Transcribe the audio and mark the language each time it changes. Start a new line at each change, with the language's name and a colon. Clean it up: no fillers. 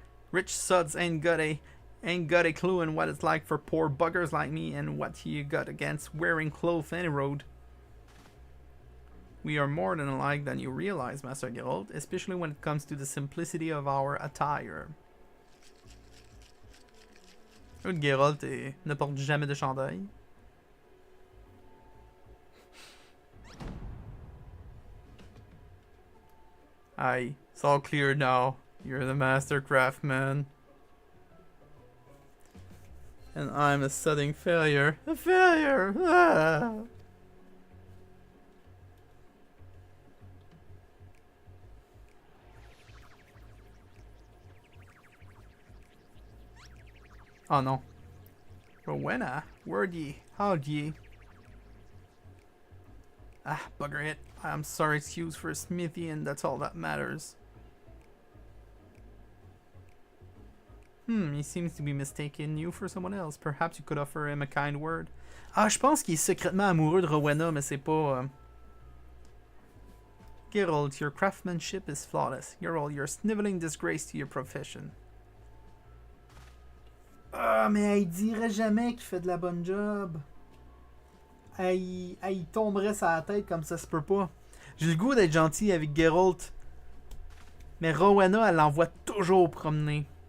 English: Rich suds ain't got a clue in what it's like for poor buggers like me and what you got against wearing clothes any road. We are more than alike than you realize, Master Geralt, especially when it comes to the simplicity of our attire.
French: Geralt ne porte jamais de chandail.
English: Aye, it's all clear now. You're the master craftsman. And I'm a sudden failure. A failure! Ah. Oh no. Rowena, where'd ye? How'd ye? Ah, bugger it. I'm sorry, excuse for Smithy, and that's all that matters. He seems to be mistaking you for someone else. Perhaps you could offer him a kind word.
French: Ah, je pense qu'il est secrètement amoureux de Rowena, mais c'est pas...
English: Geralt, your craftsmanship is flawless. Geralt, you're a sniveling disgrace to your profession.
French: Ah, mais elle dirait jamais qu'il fait de la bonne job. Elle tomberait sur la tête comme ça se peut pas. J'ai le goût d'être gentil avec Geralt. Mais Rowena, elle l'envoie toujours promener.